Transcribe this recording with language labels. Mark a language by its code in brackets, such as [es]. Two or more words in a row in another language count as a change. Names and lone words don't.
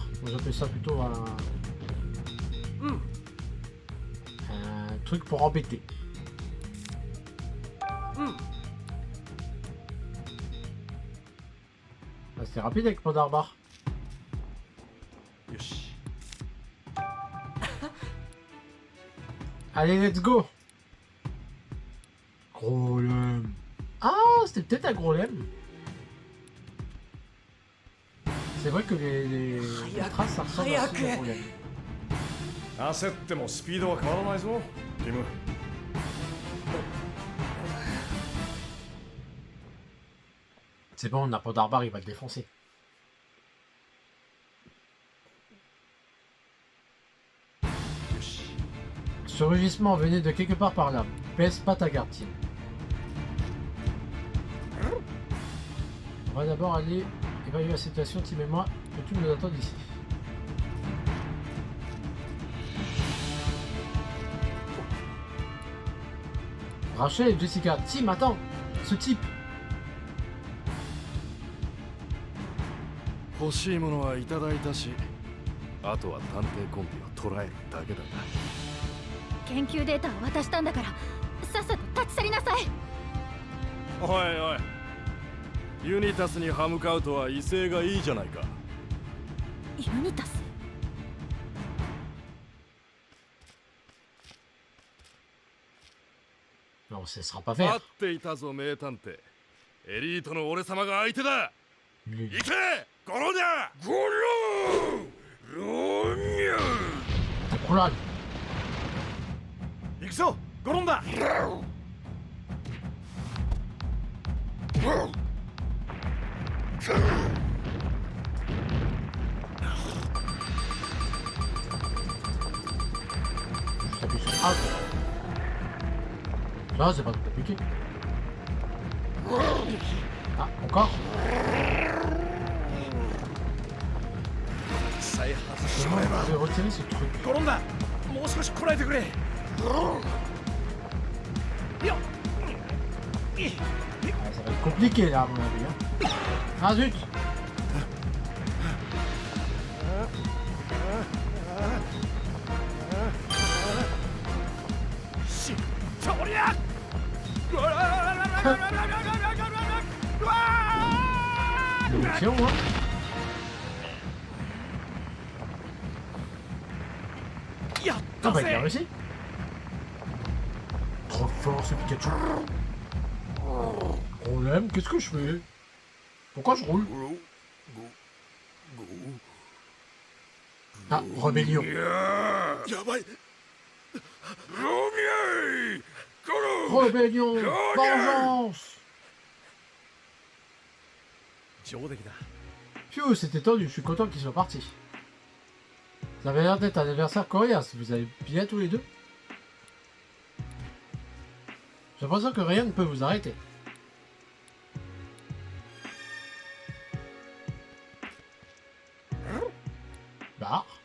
[fr] Moi j'appelle ça plutôt un truc pour embêter. Bah, c'est rapide avec Pandarbar. [ja] よし。 [fr] Allez, [en] let's go! [fr] Golem. Ah, c'était peut-être un golem. C'est vrai que les traces, ça ressemble à un golem. [ja] 焦ってもスピードは変わらないぞ、ティム。 [fr] C'est bon, on a Pandarbar, il va le défoncer. Ce rugissement venait de quelque part par là. Baisse pas ta garde, Tim. On va d'abord aller évaluer la situation, Tim et moi. Peux-tu nous attendre ici? Rachel et Jessica. Tim, attends! Ce type! [ja] 欲しいものはいただいたし、あとは探偵コンビを捕らえるだけだな。研究データを渡したんだからさっさと立ち去りなさい。おいおい、ユニタスに歯向かうとは威勢がいいじゃないか。ユニタス [fr] Non, ce sera pas [ja] 待 [fr] faire. [ja] っていたぞ名探偵。エリートの俺様が相手だ。 [fr] Lui. [ja] 行けゴロニャゴロロニャ [fr] Coulade. [ja] 行くぞ、ゴロンだ。 [fr] Je t'appuie sur A. Ça, c'est pas trop compliqué. Ah, encore? [ja] 再発し [fr] Comment [ja] まえば。 [fr] je vais retirer ce truc? [ja] ゴロンだ。もう少しこらえてくれ。よっ。 [fr] Ah, ça va être compliqué là, à mon avis. Hein. Ah zut! [ja] し、とりゃ。うわー。 [fr] Munition, hein? Ah bah il a réussi! Trop fort ce Pikachu! Problème, qu'est-ce que je fais? Pourquoi je roule? Ah, rébellion! [ja] やばいロミアイゴロ [fr] Rébellion, vengeance. [ja] 上出来だ。 [fr] Phew, c'était tendu, je suis content qu'ils soient partis. Ça avait l'air d'être un adversaire coriace, vous allez bien tous les deux. J'ai l'impression que rien ne peut vous arrêter. Bah.